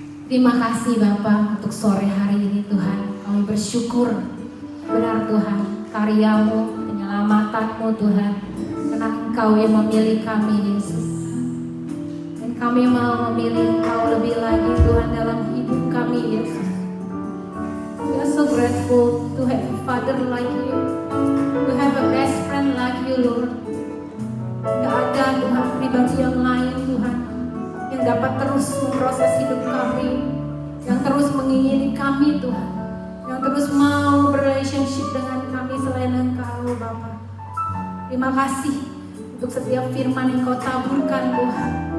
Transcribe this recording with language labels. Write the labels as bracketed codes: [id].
[id] Terima kasih Bapa untuk sore hari ini Tuhan. Kami bersyukur benar Tuhan, karyamu, penyelamatanmu Tuhan, karena Engkau yang memilih kami Yesus. Dan kami mau memilih Engkau lebih lagi Tuhan dalam hidup kami Yesus. [en] We are so grateful to have a father like you, to have a best friend like you Lord. [id] Gak ada Tuhan pribadi yang lain Tuhan, yang dapat terus memproses hidup kami, yang terus mengingini kami Tuhan, yang terus mau berrelationship dengan kami selain Engkau Bapa. Terima kasih untuk setiap firman yang Kau taburkan Tuhan.